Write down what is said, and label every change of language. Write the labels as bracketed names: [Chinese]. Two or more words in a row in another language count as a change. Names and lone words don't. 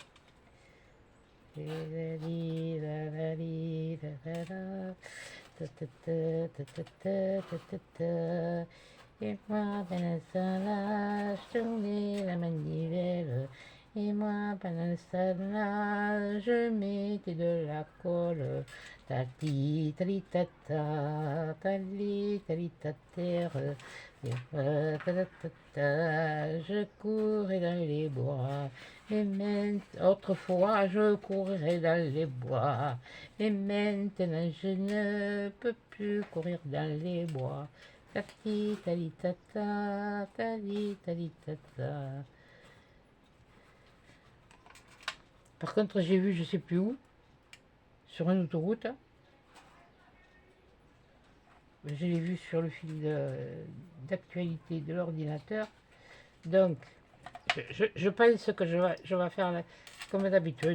[French] Et moi, pendant ce temps-là, je tournais la manivelle. Et moi, pendant ce temps-là, je mettais de la colle. Tati, tali, tata, tali, tali, terre. Je courais dans les bois. Et autrefois, je courais dans les bois. Et maintenant, je ne peux plus courir dans les bois. Tati, tali, tata, tali, tali, tata. Par contre, j'ai vu, je sais plus où, sur une autoroute. Je l'ai vu sur le fil d'actualité de l'ordinateur. Donc, je pense que je vais faire comme d'habitude.